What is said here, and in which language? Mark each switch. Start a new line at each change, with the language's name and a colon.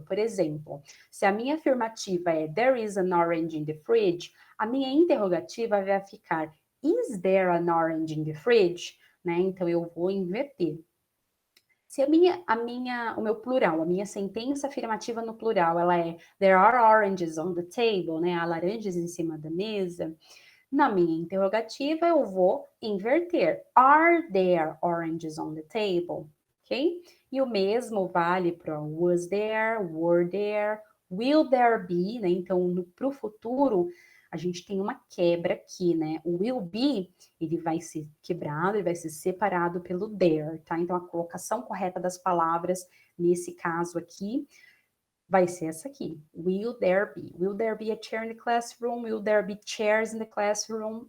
Portuguese: Por exemplo, se a minha afirmativa é
English: there is an orange in the fridge,
Portuguese: a minha interrogativa vai ficar
English: is there an orange in the fridge?
Portuguese: Né? Então, eu vou inverter. Se o meu plural, a minha sentença afirmativa no plural, ela é
English: there are oranges on the table,
Portuguese: né? Há laranjas em cima da mesa. Na minha interrogativa, eu vou inverter.
English: Are there oranges on the table? Ok?
Portuguese: E o mesmo vale para was there, were there, will there be, né? Então, para o futuro, a gente tem uma quebra aqui, né? O will be, ele vai ser quebrado, ele vai ser separado pelo there, tá? Então, a colocação correta das palavras, nesse caso aqui, vai ser essa aqui.
English: Will there be? Will there be a chair in the classroom? Will there be chairs in the classroom?